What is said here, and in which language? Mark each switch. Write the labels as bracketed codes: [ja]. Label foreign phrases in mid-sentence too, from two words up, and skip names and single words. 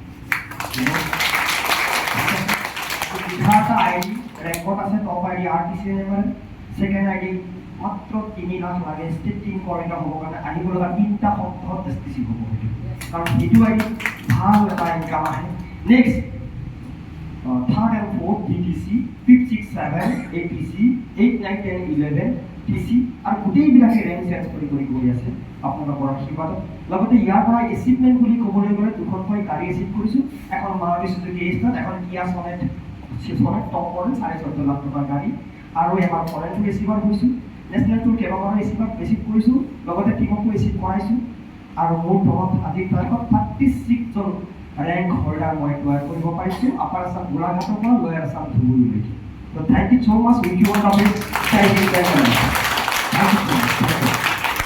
[as] 11টা আইডি ৰেকৰ্ড আছে, [en] top ID [as] RTC MRL, [en] second ID [as] মাত্ৰ 3 লাখ লাগে [en] state team coordinator [as] হ'বৰ কাৰণে, আহিব লগা 3টা সপ্তাহত STC হ'ব, কাৰণ সেইটো আইডি ভাল এটা ইনকাম আহে। [en] Next 3rd and 4th DTC, 5th 6th 7th ATC, 8th 9th 10th 11th TC, [as] আৰু গোটেইবিলাকে [en] rank change [as] কৰি গৈ আছে আপোনালোকৰ আশীৰ্বাদত। লগতে ইয়াৰ পৰা এচিভমেণ্ট বুলি ক'বলৈ গ'লে 2খনকৈ গাড়ী এচিভ কৰিছোঁ, এখন মাৰুতি চুজুকি A-Star, এখন কিয়া শিৱসাগৰ [en] top model [as] 14.5 লাখ টকাৰ গাড়ী আৰু এবাৰ ফৰেনটো ৰিচিভাৰ হৈছোঁ নেশ্যনেলটোৰ কেইবাবাৰো ৰিচিভাৰ ৰিচিভ কৰিছোঁ লগতে টিমকো ৰিচিভ কৰাইছোঁ আৰু মোৰ দলত আজিৰ তাৰিখত 36জন [en] rank holder [as] মই তৈয়াৰ কৰিব পাৰিছোঁ আপাৰ আছাম গোলাঘাটৰ পৰা লোৱাৰ আছাম ধুবুৰীলৈকে তো [en] thank you so much with you all the best thank you very much thank you so much